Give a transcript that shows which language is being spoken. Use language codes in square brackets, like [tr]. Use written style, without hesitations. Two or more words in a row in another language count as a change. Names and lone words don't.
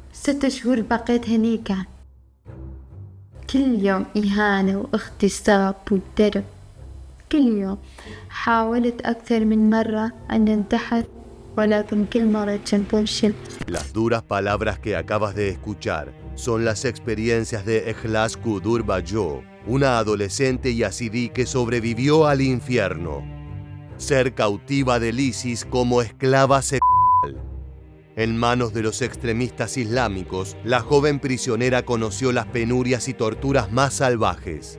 [ar] 6 شهور بقيت هنيكة، كل يوم إهانة واغتصاب والدرب. كل يوم حاولت أكثر من مرة أن أنتحر، ولكن كل مرة كنت أفشل. [es] Las duras palabras que acabas de escuchar son las experiencias de Ejlas Kudur Bayo, una adolescente yazidí que sobrevivió al infierno. Ser cautiva del ISIS como esclava sexual. En manos de los extremistas islámicos, la joven prisionera conoció las penurias y torturas más salvajes.